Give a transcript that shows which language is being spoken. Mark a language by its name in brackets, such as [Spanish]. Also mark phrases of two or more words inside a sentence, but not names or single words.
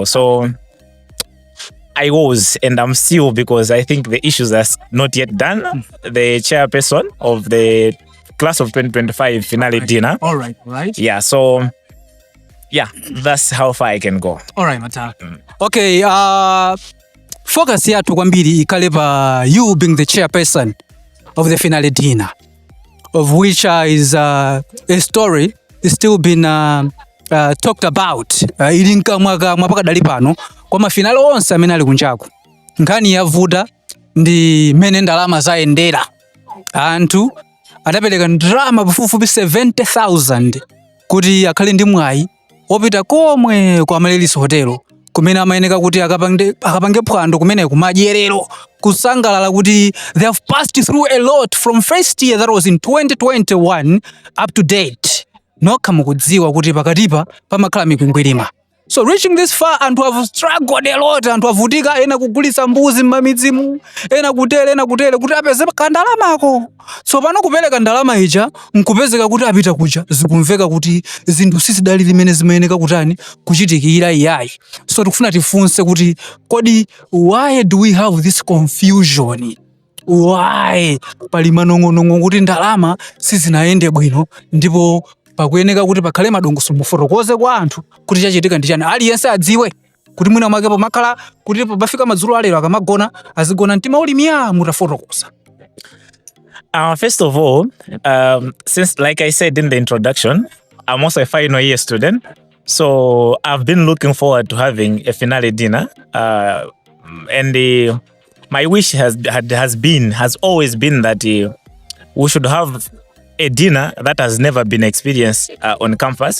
[English] So I was, and I'm still, because I think the issues are not yet done. The chairperson of the class of 2025 finale dinner. All right. Yeah, so yeah, that's how far I can go. All right, Mata. Okay, focus [Nyanja] yathu kwambiri ikhale pa [English] you being the chairperson of the finale dinner, of which is a story is still been talked about. [Nyanja] Ilinka mwaka pakadali pano kwa mafinale onse amene ali kunjaku. Nkhani yavuta ndi mene ndalama zayendera. Anthu adapereka ndalama pafupifupi 70,000 kuti akhale ndi mwayi opita komwe kwa Malelisi Hotel kumene amayeneka kuti akapange phwando kumene kumadyerero kusangalala kuti [English] they have passed through a lot from first year that was in 2021 up to date. [Nyanja] Nokha mukudziwa kuti pakatipa pamakhala mikwingwirima. [English] So reaching this far, [Nyanja] anthu [English] have struggled a lot, [Nyanja] anthu avutika, ena kugulitsa mbuzi m'mamidzimu, ena kutere kuti apeze kandalamako. So pano kupereka ndalama ija nkupezeka kuti apita kuja zikumveka kuti zinthu sizidali limene zimayeneka kutani kuchitikira iyayi. So tikufuna tifunse kuti kodi [English] why do we have this confusion? [Nyanja] Why pali manong'onong'o kuti ndalama sizinayende bwino ndipo pakuyeneka kuti pakhale madongosolo mufotokoze kwa anthu kuti chachitika ndi chani, aliyense adziwe kuti mwina mwake pomakhala kuti pafika madzulo alero akamagona azigona mtima ulimiya mutafotokoza. [English] First of all, since like I said in the introduction, I'm also a final year student, so I've been looking forward to having a finale dinner, and my wish has always been that we should have a dinner that has never been experienced on campus.